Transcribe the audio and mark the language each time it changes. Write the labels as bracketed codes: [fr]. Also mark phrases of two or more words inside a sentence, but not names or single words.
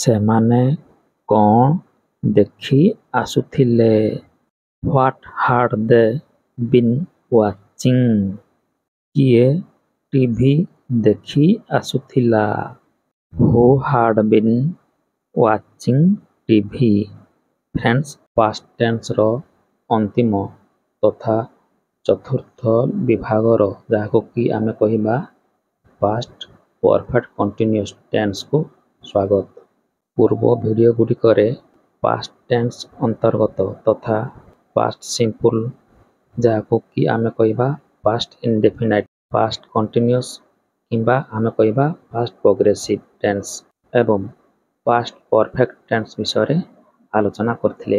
[or] ସେମାନେ କ'ଣ ଦେଖି ଆସୁଥିଲେ? [en] What had they been watching? [or] କିଏ ଟିଭି ଦେଖି ଆସୁଥିଲା? [en] Who had been watching TV? [or] ଫ୍ରେଣ୍ଡସ୍, [en] past tenseର [or] ଅନ୍ତିମ ତଥା ଚତୁର୍ଥ ବିଭାଗର ଯାହାକୁ କି ଆମେ କହିବା [en] past perfect continuous tenseକୁ [or] ସ୍ୱାଗତ। ପୂର୍ବ ଭିଡ଼ିଓ ଗୁଡ଼ିକରେ [en] past tense [or] ଅନ୍ତର୍ଗତ ତଥା [en] past simple [or] ଯାହାକୁ କି ଆମେ କହିବା [en] past indefinite, past continuous [or] କିମ୍ବା ଆମେ କହିବା [en] past progressive tense [or] ଏବଂ [en] past perfect tense [or] ବିଷୟରେ ଆଲୋଚନା କରିଥିଲେ।